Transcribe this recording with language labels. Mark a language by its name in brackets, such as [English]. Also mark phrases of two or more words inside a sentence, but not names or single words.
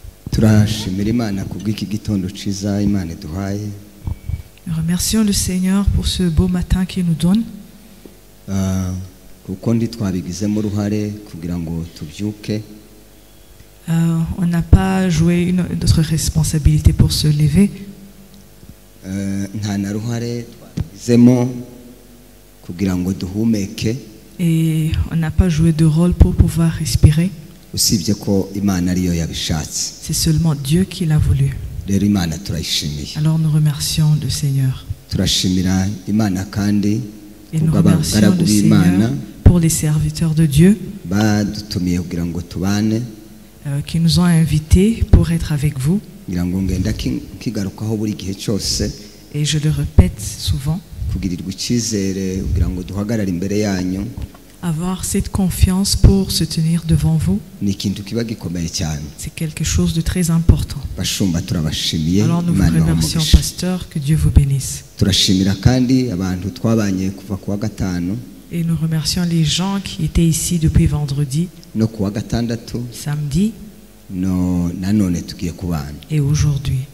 [Kinyarwanda] turashimira Imana kubw'iki gitondo ciza Imana iduhaye. [French] Nous remercions le Seigneur pour ce beau matin qu'il nous donne. [Kinyarwanda] Kuko ndi twabigizemo uruhare kugira ngo tubyuke. [French] On n'a pas joué notre responsabilité pour se lever. [Kinyarwanda] Nta na ruhare twabigizemo kugira ngo duhumeke. [French] Et on n'a pas joué de rôle pour pouvoir respirer. [Kinyarwanda] Usibye ko Imana ariyo yabishatse. [French] C'est seulement Dieu qui l'a voulu. [Kinyarwanda] Rero Imana turayishimiye. [French] Alors nous remercions le Seigneur. [Kinyarwanda] Turashimira Imana kandi [French] Et nous remercions le Seigneur pour les serviteurs de Dieu [Kinyarwanda] badutumiye kugira ngo tubane. [French] Qui nous ont invités pour être avec vous. [Kinyarwanda] Ngira ngo ngenda kigarukaho buri gihe cyose. [French] Et je le répète souvent. [Kinyarwanda] Kugirirwa icyizere kugira ngo duhagarare imbere yanyu. [French] Avoir cette confiance pour se tenir devant vous, c'est quelque chose de très important. Alors nous vous remercions, pasteur, que Dieu vous bénisse. Et nous remercions les gens qui étaient ici depuis vendredi, samedi et aujourd'hui.